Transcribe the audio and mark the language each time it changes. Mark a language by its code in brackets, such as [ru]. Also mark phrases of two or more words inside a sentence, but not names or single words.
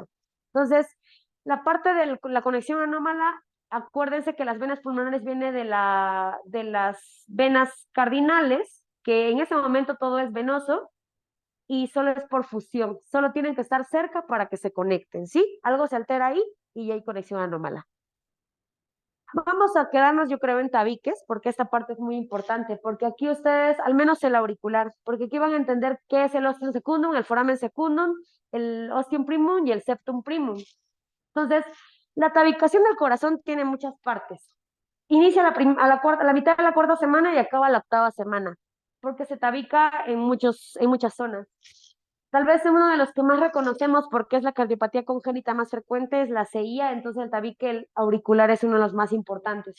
[es] Entonces, la parte de la conexión anómala, acuérdense que las venas pulmonares vienen de las venas cardinales, que en ese momento todo es venoso y solo es por fusión. Solo tienen que estar cerca para que se conecten, ¿sí? Algo se altera ahí y ya hay conexión anómala. Vamos a quedarnos, yo creo, en tabiques, porque esta parte es muy importante, porque aquí ustedes, al menos el auricular, porque aquí van a entender qué es el [la] ostium secundum, [es] el [la] foramen secundum, [es] el [la] ostium primum [es] y el [la] septum primum. [es] Entonces, la tabicación del corazón tiene muchas partes. Inicia a la mitad de la cuarta semana y acaba la octava semana, porque se tabica en muchas zonas. Tal vez uno de los que más reconocemos porque es la cardiopatía congénita más frecuente es la CIA, entonces el tabique auricular es uno de los más importantes.